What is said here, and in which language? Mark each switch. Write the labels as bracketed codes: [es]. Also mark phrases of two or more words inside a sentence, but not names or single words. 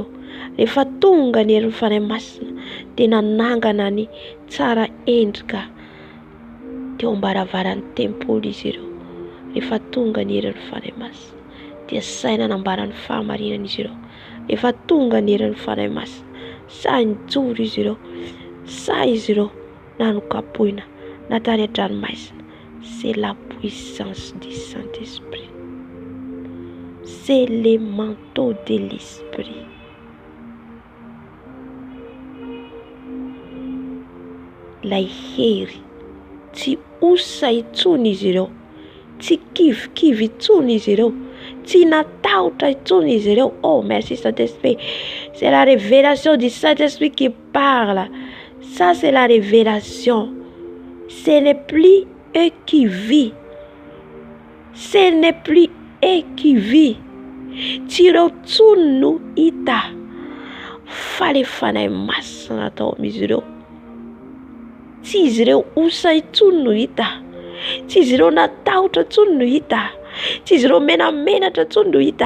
[mg] Rehefa tonga ny herin'ny fanahy masina dia nanangana ny tsara endrika teo am-baravaran'ny tempoly izy ireo. Rehefa tonga ny herin'ny fanahy masina dia sahy nanambarany fahamarinana izy ireo. Rehefa tonga ny herin'ny fanahy masina sahy nijoro izy ireo. Sahy izy ireo nanokapohina natany an-dranomasina. [fr] C'est la puissance du Saint-Esprit. C'est le manteau de l'Esprit. [mg] Ilay hery tsy osa intsony izy ireo, tsy kivikivy intsony izy ireo, tsy natahotra intsony izy ireo. [fr] Oh merci Saint-Esprit. C'est la révélation du Saint-Esprit qui parle. Ça c'est la révélation. Ce n'est plus eux qui vit. Ce n'est plus eux qui vit. [mg] Tsy ireo tsony no hita fa le fanahy masina tao amin'izy ireo. Tsy izy ireo osa intsony no hita. Tsy izy ireo natahotra intsony no hita. Tsy izy ireo menamenatra intsony no hita.